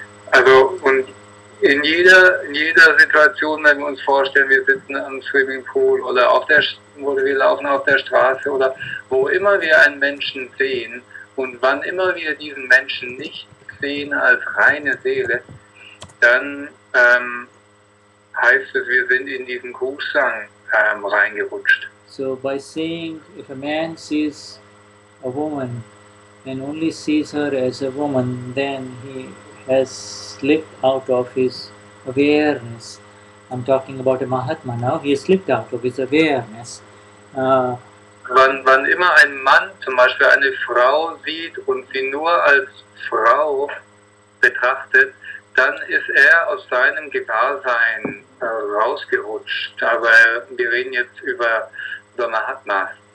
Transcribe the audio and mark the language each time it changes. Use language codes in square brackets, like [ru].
[de] Also und in jeder Situation, wenn wir uns vorstellen, wir sitzen am Swimmingpool oder wir laufen auf der Straße oder wo immer wir einen Menschen sehen und wann immer wir diesen Menschen nicht sehen als reine Seele, dann heißt es, wir sind in diesen Kusang reingerutscht. [en] So by saying, if a man sees a woman and only sees her as a woman, then he has slipped out of his awareness. I'm talking about a Mahatma now. He has slipped out of his awareness. [de] Wann immer ein Mann zum Beispiel eine Frau sieht und sie nur als Frau betrachtet, dann ist er aus seinem Gewahrsein rausgerutscht. Aber wir reden jetzt über Mahatma.